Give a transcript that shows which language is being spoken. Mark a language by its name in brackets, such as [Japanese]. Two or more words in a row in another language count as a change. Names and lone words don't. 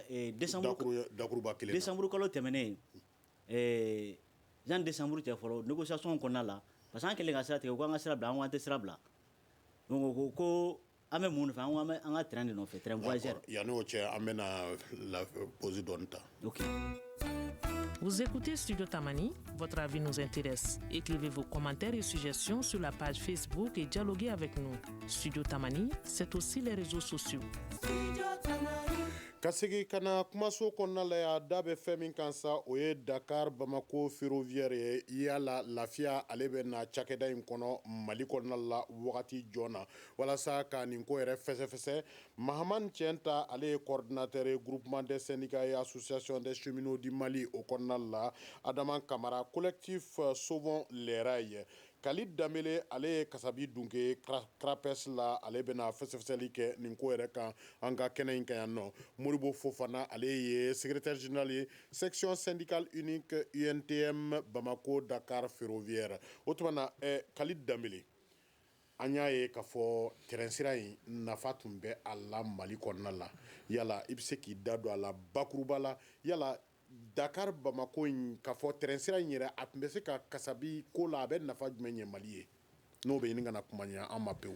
[Bambara] dakuruba kelen décembre kalo tɛmɛnen jan décembre cɛ fɔlɔ négociation kɔnɔna la parce que an kɛlen ka sira tigɛ u ko an ka sira bila an ko an tɛ sira bila donc ko an bɛ mun nɔfɛ an ko an ka terrain de nɔfɛ [French] terrain voyageur [Bambara] yanni o cɛ an bɛna la pause dɔɔni ta. ok. [French] Vous écoutez Studio Tamani, votre avis nous intéresse. Écrivez vos commentaires et suggestions sur la page Facebook et dialoguez avec nous. Studio Tamani, c'est aussi les réseaux sociaux. [Bambara] Ka segi ka na kumaso kɔnɔna la ya da bɛ fɛn min kan sa o ye Dakar Bamako ferroviaire ye yala lafiya ale bɛ na cakɛda in kɔnɔ Mali kɔnɔna la wagati jɔn na walasa ka nin ko yɛrɛ fɛsɛfɛsɛ Mahaman Tienta ale ye coordinateur ye groupement des syndicats et associations des cheminots du Mali o kɔnɔna la Adama Kamara collectif Sauvons les rails Khalid Damele ale ye kasabi dunke Crapes la ale bɛna fɛsɛfɛsɛli kɛ nin ko yɛrɛ kan an ka kɛnɛ in kan yan nɔ Moribo Fofana ale ye [French] secrétaire général [Bambara] ye section syndicale unique UNTM Bamako Dakar ferroviaire o tuma na Khalid Damele an y'a ye k'a fɔ terrain sira in nafa tun bɛ a la Mali kɔnɔna la yala i bɛ se k'i da don a la bakuruba la yala Dakar Bamako in k'a fɔ terrain sira in yɛrɛ a tun bɛ se ka kasabi ko la a bɛ nafa jumɛn ɲɛ Mali ye n'o bɛ ɲini ka na kuma ɲɛ an ma pewu.